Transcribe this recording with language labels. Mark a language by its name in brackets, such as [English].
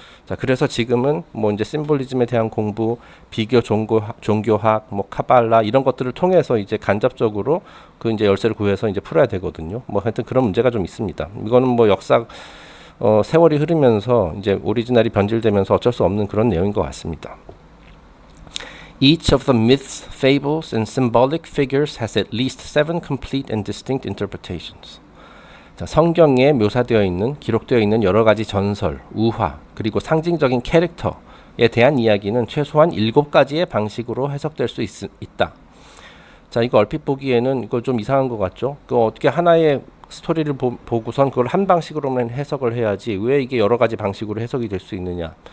[Korean] 자, 그래서 지금은 뭐 이제 심볼리즘에 대한 공부, 비교 종교학, 뭐 카발라 이런 것들을 통해서 이제 간접적으로 그 이제 열쇠를 구해서 이제 풀어야 되거든요. 뭐 하여튼 그런 문제가 좀 있습니다. 이거는 뭐 역사 세월이 흐르면서 이제 오리지널이 변질되면서 어쩔 수 없는 그런 내용인 것 같습니다. [English] Each of the myths, fables, and symbolic figures has at least 7 complete and distinct interpretations. [Korean] 자, 성경에 묘사되어 있는, 기록되어 있는 여러 가지 전설, 우화, 그리고 상징적인 캐릭터에 대한 이야기는 최소한 7가지의 방식으로 해석될 수 있다. 자, 이거 얼핏 보기에는 이거 좀 이상한 것 같죠? 그 어떻게 하나의 스토리를 보고선 그걸 한 방식으로만 해석을 해야지 왜 이게 여러 가지 방식으로 해석이 될 수 있느냐?